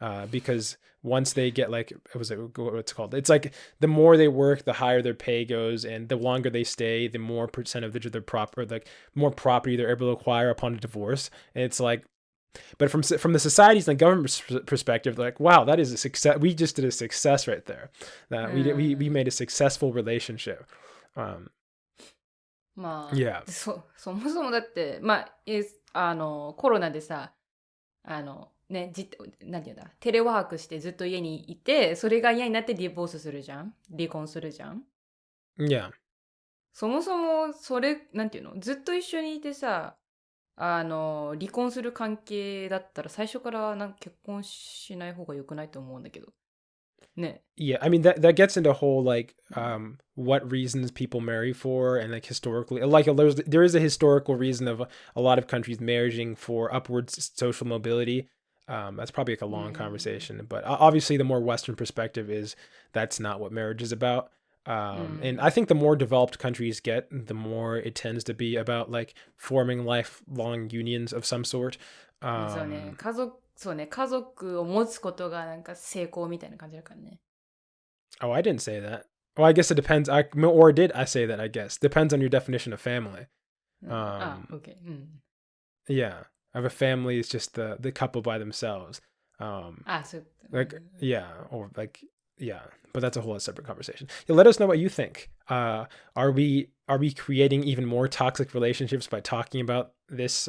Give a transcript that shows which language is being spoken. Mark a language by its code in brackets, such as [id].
[en] Because once they get like, what's called? It's like the more they work, the higher their pay goes, and the longer they stay, the more percentage of their more property they're able to acquire upon a divorce. And it's like, but from the society's and the government's perspective, they're like, wow, that is a success. We just did a success right there. That we made a successful relationship. [ja] まあ、 [en] yeah. [ja] そもそもだってまあコロナでさねなんていうんだテレワークしてずっと家にいてそれが嫌になってディボースするじゃん離婚するじゃん。 [en] Yeah. [ja] そもそもそれなんていうのずっと一緒にいてさ離婚する関係だったら最初から結婚しない方が良くないと思うんだけどね。 [en] Yeah, I mean that gets into whole like what reasons people marry for, and like historically, like there is a historical reason of a lot of countries marrying for upwards social mobility. That's probably like a long conversation, but obviously the more Western perspective is that's not what marriage is about. And I think the more developed countries get, the more it tends to be about like forming lifelong unions of some sort. [ja] そうね、家族を持つことがなんか成功みたいな感じだからね。 [en] Oh, I didn't say that. Well, I guess it depends. Or did I say that? I guess depends on your definition of family. Okay. Yeah, of a family is just the couple by themselves. Like yeah, or like. Yeah, but that's a whole separate conversation. Yeah, let us know what you think. Are we creating even more toxic relationships by talking about this?